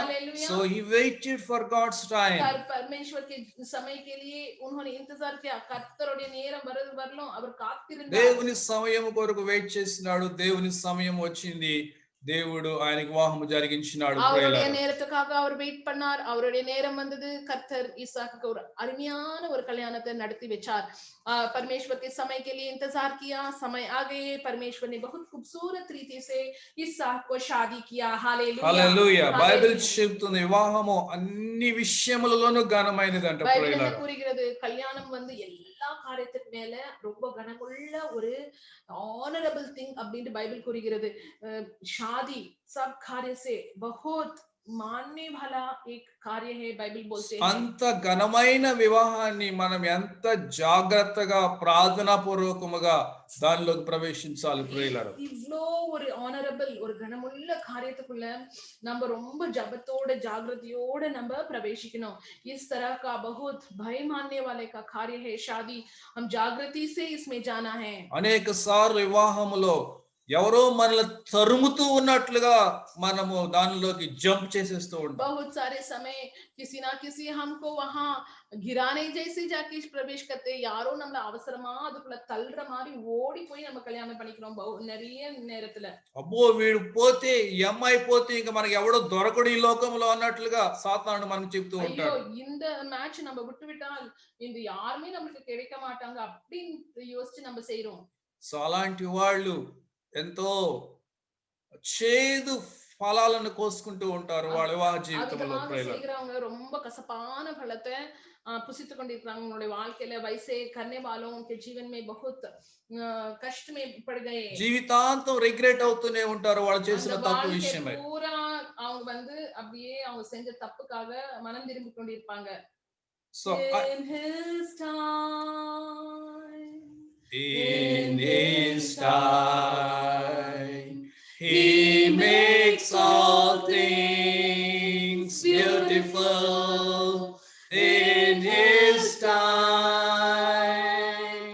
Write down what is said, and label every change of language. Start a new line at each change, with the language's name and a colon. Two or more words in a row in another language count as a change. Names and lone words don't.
English: So he waited for God's time.
Hindi: परमेश्वर के समय के लिए उन्होंने इंतजार किया.
Tamil: கர்த்தருடைய நேரம் வரலும் அவர் காத்திருந்தார்.
Telugu: దేవుని సమయం కొరకు వెయిట్ చేసినాడు. దేవుని సమయం వచ్చింది. దేవుడు ఆయనకి వివాహం జరిగించినాడు.
Tamil: அவருடைய நேரத்துக்காக அவர் வெயிட் பண்ணார். அவருடைய நேரம் வந்தது. கர்த்தர் ईसाक ஒரு அருமையான ஒரு கல்யாணத்தை நடத்தி வச்சார்.
Hindi: परमेश्वर के समय के लिए इंतजार किया. समय आ गए. परमेश्वर ने बहुत खूबसूरत रीति से ईसाक को शादी किया. हालेलुया.
Telugu: హల్లెలూయా. బైబిల్ చెప్తుంది వివాహము అన్ని విషయములలోనూ ఘనమైనదంట ప్రియులారా.
Tamil: பைபிள் கூறுகிறது கல்யாணம் வந்து எல்லா காரியத்துக்கு மேல ரொம்ப கனமுள்ள ஒரு
English: honorable thing
Tamil: அப்படினு பைபிள் கூறுகிறது.
Hindi: शादी सब कार्य से बहुत मानने वाला एक कार्य है बाइबल बोलते हैं.
Telugu: అంత ఘనమైన వివాహాన్ని మనం ఎంత జాగ్రత్తగా ప్రార్థనా పూర్వకముగా దానిలోకి ప్రవేశించాలి ప్రియులారా.
Tamil: இவ்ளோ ஒரு honorable ஒரு கனமுள்ள காரியத்துக்குள்ள நம்ம ரொம்ப ஜபத்தோட ஜாகிரதையோட நம்ம பிரவேசிக்கணும்.
Hindi: इस तरह का बहुत भय मानने वाले का कार्य है शादी. हम जागृति से इसमें जाना है.
Telugu: అనేక సార్లు వివాహములో ఎవరో మనల్ని తరుముతూ ఉన్నట్లుగా మనము దానిలోకి జంప్ చేసేస్తూ ఉంటాం.
Hindi: बहुत सारे समय किसी ना किसी हमको वहां गिराने जैसे जाके प्रवेश करते
Tamil: யாரோ நம்மள அவசரமா அதுக்குள்ள தள்ளுற மாதிரி ஓடி போய் நம்ம கல்யாணம் பண்ணிக்கிறோம் நிறைய நேரத்துல.
Telugu: అబ్బో వీడు పోతే ఈ అమ్మాయి పోతే ఇంకా మనకి ఎవడో దొరకడు ఈ లోకంలో అన్నట్లుగా సాతానుడు మనకు చెప్తూ ఉంటాడు.
Tamil: ஐயோ இந்த மேட்ச் நம்ம விட்டு விட்டால் இந்த யாருமே நமக்கு கிடைக்க மாட்டாங்க அப்படின்னு யோசிச்சு நம்ம செய்றோம்.
Telugu: సో అలాంటి వాళ్ళు ఎంతో చేదు ఫలాలను కోసుకుంటూ ఉంటారు వాళ్ళ వివాహ జీవితంలో.
Tamil: செய்றவங்க ரொம்ப கசப்பான பழத்தை पुसित கொண்டிருக்காங்க உங்களுடைய வாழ்க்கையில.
Hindi: वैसे करने वालों के जीवन में बहुत कष्ट में पड़ गए.
Telugu: జీవితాంతం రిగ్రెట్ అవుతూనే ఉంటారు వాళ్ళు చేసిన తప్పు విషయమై.
Tamil: పూరా அவங்க வந்து அப்படியே அவங்க செஞ்ச தப்புக்காக மனம் திரும்பி கொண்டிருப்பாங்க.
English: So in his time, in his time he makes all things beautiful. In his time,